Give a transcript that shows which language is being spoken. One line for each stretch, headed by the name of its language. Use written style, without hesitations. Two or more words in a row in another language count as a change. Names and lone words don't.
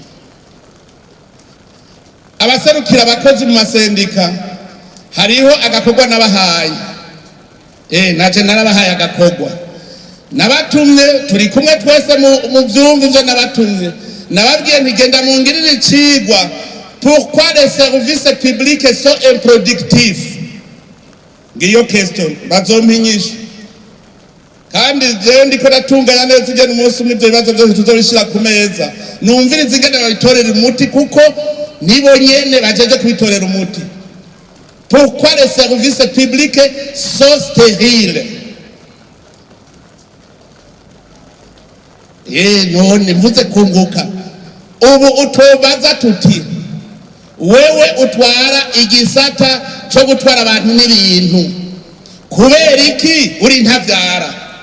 Rundi: Abaserukira abakozi mu masendika hariho agakorwa nabahaye, naje narabahaye agakorwa nabatumye, turi kumwe twese mu vyumva ivyo nabatumye. Nababwiye ntigenda mungirire icigwa
French: pourquoi les services publics sont improductifs.
Rundi: Ngiyo question bazompinyisha, kandi je ndiko natunganya neza igene umunsi umwe ivyo bibazo vyose tuzobishira ku meza, numviriza ingene babitorera umuti kuko nibo nyene bajeje kubitorera umuti.
French: Pourquoi les services publics sont stériles?
Rundi: None mvuze kunguka. Ubu utobaza tuti wewe utwara igisata cyo gutwara abantu n'ibintu, kubera iki uri ntavyara?